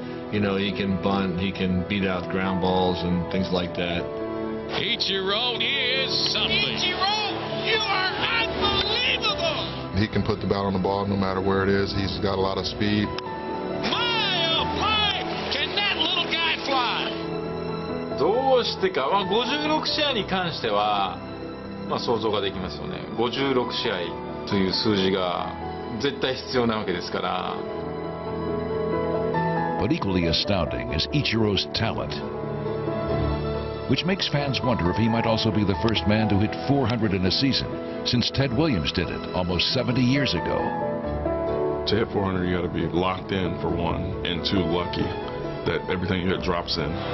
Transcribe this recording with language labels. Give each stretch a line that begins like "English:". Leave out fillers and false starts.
English: He can bunt, he can beat out ground balls and things like that. Ichiro is something. Ichiro, you are unbelievable. He can put the bat on the ball no matter where it is. He's got a lot of speed. My, oh my, can that little guy fly?
Japanese: どうしてか、56試合に関しては、想像ができますよね。 56試合という数字が絶対必要なわけですから。
English: But equally astounding is Ichiro's talent, which makes fans wonder if he might also be the first man to hit 400 in a season, since Ted Williams did it almost 70 years ago. To hit 400, you got to be locked in for one, and two, lucky that everything you hit drops in.